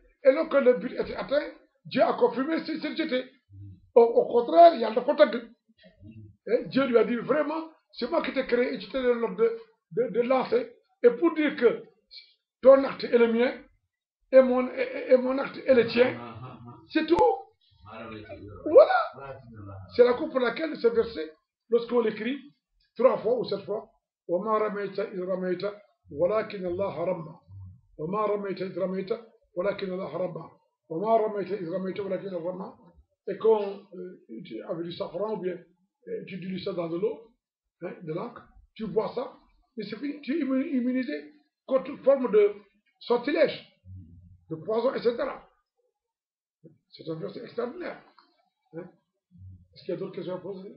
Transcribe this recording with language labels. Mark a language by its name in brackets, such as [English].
[French] Et lorsque le but était atteint, Dieu a confirmé c'est jeté. Au contraire, il y a le protocole. Dieu lui a dit vraiment, c'est moi qui t'ai créé et tu t'ai donné l'ordre de lancer. Et pour dire que ton acte est le mien et mon acte est le tien, c'est tout. Voilà. C'est la cause pour laquelle ce verset, lorsqu'on l'écrit 3 fois ou 7 fois, [Arabic] وَمَا رَمَيْتَ إِذْ رَمَيْتَ وَلَكِنَّ اللَّهَ رَمَّى وَمَا رَمَيْتَ إِذْ رَمَيْتَ وَلَكِنَّ اللَّهَ رَمَّى وَمَا رَمَيْتَ إِذْ رَمَيْتَ وَلَكِنَّ اللَّهَ رَمَّى. [French] Et quand tu avais du safran ou bien tu dilues ça dans de l'eau, de l'encre, tu bois ça, et c'est fini, tu es immunisé contre toute forme de sortilège, de poison, etc. C'est un verset extraordinaire. Est-ce qu'il y a d'autres questions à poser?